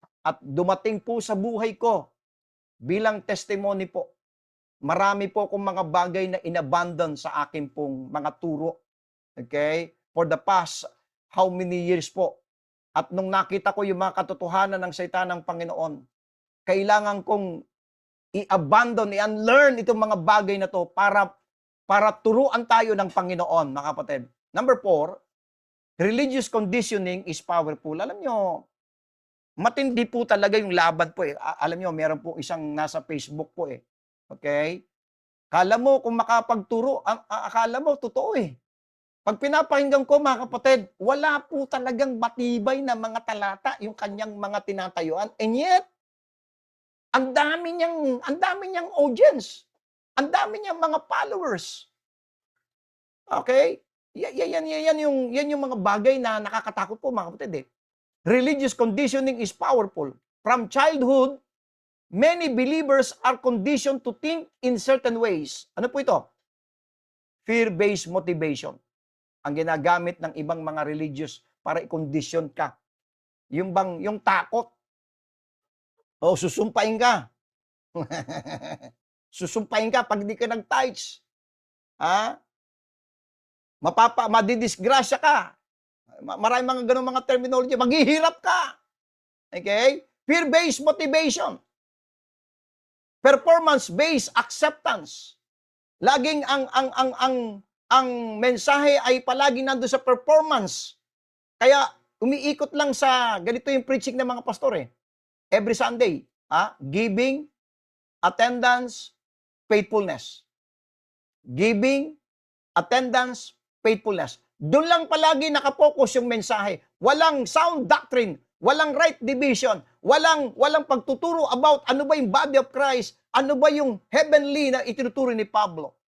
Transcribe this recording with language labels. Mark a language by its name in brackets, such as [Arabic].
[Filipino] At dumating po sa buhay ko, bilang testimony po, marami po akong mga bagay na inabandon sa akin pong mga turo. [English] Okay? For the past, how many years po? [Filipino] At nung nakita ko yung mga katotohanan ng salita ng Panginoon, kailangan kong i-abandon, i-unlearn itong mga bagay na to para turuan tayo ng Panginoon, mga kapatid. [English] Number 4, religious conditioning is powerful. [Filipino] Alam nyo, matindi po talaga yung laban po eh. Alam nyo, meron po isang nasa Facebook po eh. Okay? Akala mo kung makapagturo, akala mo totoo eh. Pag pinapakinggan ko, mga kapatid, wala po talagang matibay na mga talata yung kanyang mga tinatayuan. [English] And yet, [Filipino] ang dami niyang audience. Ang dami niyang mga followers. Okay? Yan yung mga bagay na nakakatakot po, mga kapatid eh. [English] Religious conditioning is powerful. From childhood, many believers are conditioned to think in certain ways. [Filipino] Ano po ito? [English] Fear-based motivation. [Filipino] Ang ginagamit ng ibang mga religious para i-condition ka. Yung takot. O, susumpain ka. Susumpain ka pag di ka nag-tithes. Ha? Madidisgrasya ka. Maraming mga ganun mga terminology. Maghihirap ka. Okay? [English] Fear-based motivation. Performance-based acceptance. [Filipino] Laging ang mensahe ay palagi nandoon sa performance. Kaya umiikot lang sa ganito yung preaching ng mga pastor eh. [English] Every Sunday, giving, attendance, faithfulness. Giving, attendance, faithfulness. [Filipino] Doon lang palagi nakapokus yung mensahe. Walang [English] sound doctrine, [Filipino] walang [English] right division, [Filipino] walang pagtuturo about ano ba yung [English] body of Christ, [Filipino] ano ba yung heavenly na itinuturo ni Pablo.